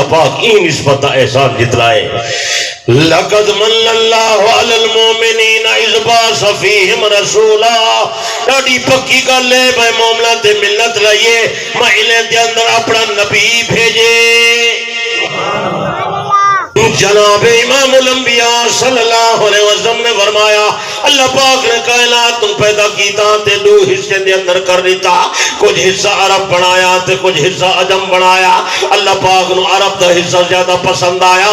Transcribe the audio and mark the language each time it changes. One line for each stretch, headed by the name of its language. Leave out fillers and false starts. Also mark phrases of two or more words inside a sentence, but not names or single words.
Punjabi: پاک این نسبت دا احسان جتلائے
Arabic: لَقَدْ مَنَّ اللَّهُ عَلَى الْمُؤْمِنِينَ إِذْ بَعَثَ فِيهِمْ رَسُولًا
Punjabi: ڈاڑی پکی گل ہے میں مومنہ تے ملت لائیے میں انہیں دے اندر اپنا نبی بھیجے جناب امام الانبیاء
Arabic: صلی اللہ علیہ وسلم
Punjabi: نے فرمایا اللہ پاک نے کائنات تم پیدا کیتا تے دو حصے دے اندر کر دیتا کچھ حصہ عرب بنایا تے کچھ حصہ عجم بنایا اللہ پاک نو عرب دا حصہ زیادہ پسند آیا